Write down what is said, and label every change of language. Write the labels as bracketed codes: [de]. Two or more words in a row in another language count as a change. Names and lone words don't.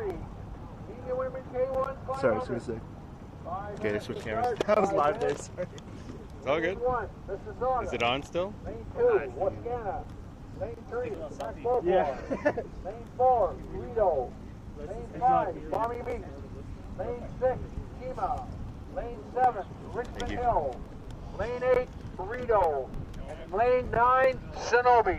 [en] Senior women K1 500. Sorry, it's a sec. Okay, they switch cameras. That was live there, sorry. It's all good. Is it on still? Lane 2, Wascana. Lane 3, Maxwell. Yeah. Lane 4, Rito. Lane 5, Bommy Beach. Lane 6, Kima. Lane 7, Richmond Hill. Lane 8, Rito. And lane 9, Shinobi.